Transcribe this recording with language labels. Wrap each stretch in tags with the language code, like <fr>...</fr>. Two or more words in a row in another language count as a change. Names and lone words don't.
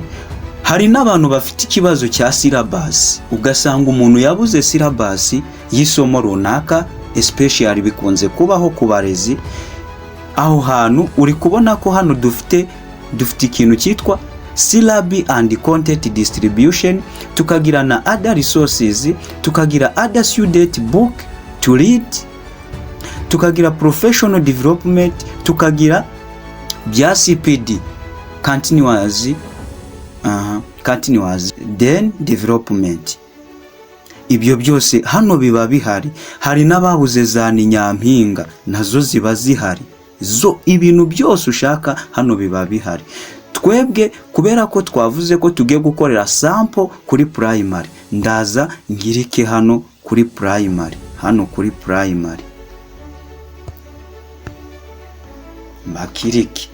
<rw>Hari n'abantu bafite ikibazo cya syllabus, ugasanga umuntu yabuze syllabus y'isomo runaka, especially bikunze kubaho ku barezi. Aho hantu uri kubona ko hano dufite ikintu cyitwa</rw> <en>syllabi and content distribution,</en> <rw>tukagira na</rw> <en>other resources,</en> <rw>tukagira</rw> <en>other student book to read,</en> <rw>tukagira</rw> <en>professional development,</en> <rw>tukagira bya</rw> <en>CPD continuous then development.</en> <rw>Ibyo byose hano biba bihari. Hari n'ababuze za nyampinga, nazo ziba zihari. Ibintu byose ushaka hano biba bihari. Twebwe kubera ko twavuze ko tugiye gukorera sample kuri primary, ndaza ngirike hano kuri primary, makiriki.</rw>